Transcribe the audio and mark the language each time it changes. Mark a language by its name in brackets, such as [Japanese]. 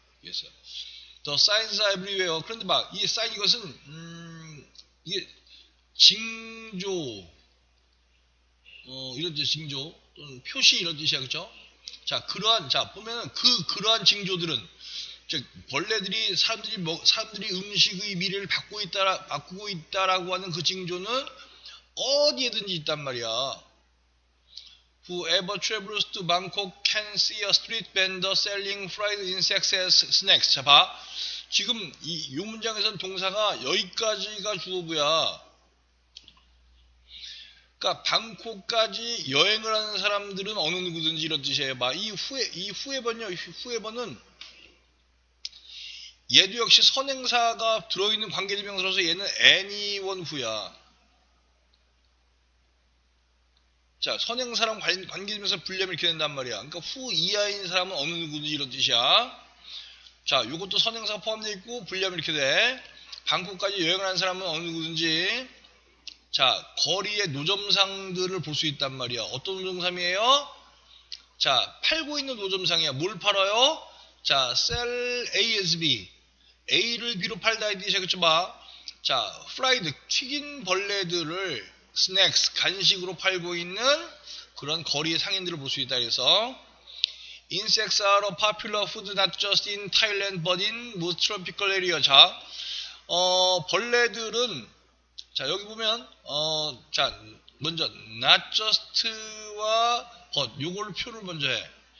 [Korean] 그래서 [English] The signs are everywhere. [Korean] 그런데 막 이 sign 이것은 이게 징조 이런 뜻 징조 또는 표시 이런 뜻이야, 그죠? 자, 보면은 그러한 징조들은 즉 벌레들이 사람들이 음식의 미래를 바꾸고 있다라고 하는 그 징조는 어디에든지 있단 말이야. [English] Whoever travels to Bangkok can see a street vendor selling fried insects as snacks. [Korean] 자, 봐. 지금 요 문장에서는 동사가 여기까지가 주어부야. 그러니까 방콕까지 여행을 하는 사람들은 어느 누구든지 이런 뜻이에요. 봐. 이 후에버는 얘도 역시 선행사가 들어있는 관계대명사로서 얘는 [English] anyone who [Korean] 야. 자, 선행사랑 관계대명사 분리하면 이렇게 된단 말이야. 그러니까 who 이하인 사람은 어느 누구든지 이런 뜻이야. 자, 요것도 선행사가 포함되어 있고 분리하면 이렇게 돼. 방콕까지 여행을 하는 사람은 어느 누구든지. 자, 거리의 노점상들을 볼 수 있단 말이야. 어떤 노점상이에요? 자, 팔고 있는 노점상이야. 뭘 팔아요? 자, [English] sell A as B. [Korean] A를 B로 팔다 이 뜻이야. 그쵸? 봐. 자, 프라이드, 튀긴 벌레들을 스낵스, 간식으로 팔고 있는 그런 거리의 상인들을 볼 수 있다. 그래서 [English] Insects are a popular food not just in Thailand but in most tropical area. [Korean] 자, 벌레들은 자, 여기 보면 자, 먼저 not just와 but 요걸 표를 먼저 해.